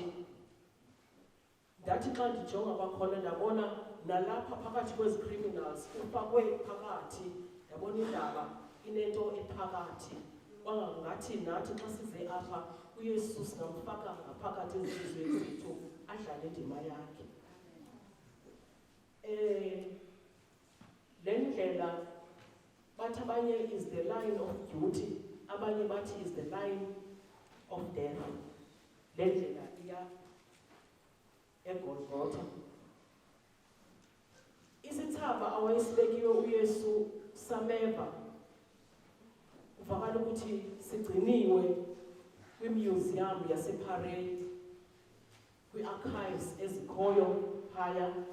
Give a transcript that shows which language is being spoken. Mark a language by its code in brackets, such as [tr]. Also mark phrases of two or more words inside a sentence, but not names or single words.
[xh] Ndathi xa ndijonga kwakhona ndabona nalapha phakathi kwezi criminals ufakwe phakathi, ndabona indaba inento ephakathi. Kwangathi nathi xa size apha uYesu singamfaka ngaphakathi ezizizweni zethu adlale indima yakhe. Le ndlela bathi abanye [en] is the line of duty, [xh] abanye bathi [en] is the line of death. [xh] Le ndlela iya eGolgotha. Isithaba awayesibekiwe uYesu sameva uvakala ukuthi sigciniwe kwimuseum yaseParis, kwi-archives ezikhoyo phaya.